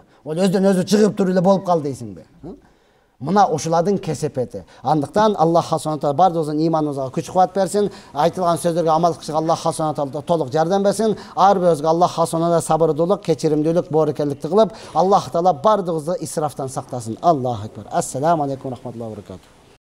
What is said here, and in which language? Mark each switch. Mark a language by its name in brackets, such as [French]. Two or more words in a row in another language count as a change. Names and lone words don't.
[Kyrgyz] Ол өздөн өзү чыгып туруп эле болуп калды дейсиңби? Мына ушулардын кесепети. Андыктан Аллах Субхана Таала бардыгыбыздын иманыбызга күч кубат берсин, айтылган сөздөргө амал кылышка Аллах Субхана Таала толук жардам берсин. Ар бирибизге Аллах Субхана Таала сабырдуулук, кечиримдүүлүк, боорукелдикти кылып, Аллах Таала бардыгыбызды исрафтан сактасын. [Arabic] الله أكبر. السلام عليكم ورحمة الله وبركاته.